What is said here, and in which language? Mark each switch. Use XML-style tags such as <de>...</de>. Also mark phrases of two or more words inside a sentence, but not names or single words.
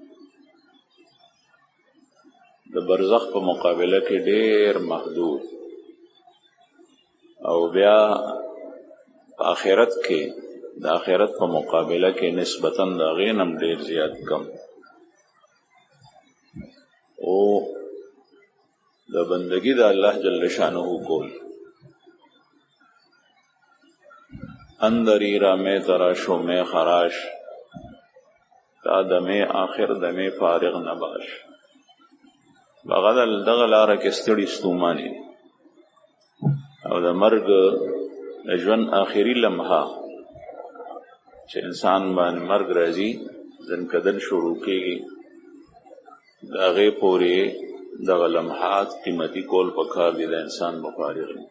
<ps>د برزخ په مقابله کې ډېر محدود، او بیا په آخرت کې د آخرت په مقابله کې نسبتاً د هغې نه هم ډېر زیات کم. او د بندگی د الله جل شانه کول</ps> <fa>اندری را میں تراش و میں خراش تا دمے آخر دمے فارغ نباش.</fa> <ps>بغدل دغه لاره کې ستړي ستوماني او د مرګ د ژوند آخري لمحه چې انسان باندې مرګ راځي ځنکدن شروع کېږي، د هغې پورې دغه لمحات قیمتي کول پکار دي د انسان مفارغ.</ps>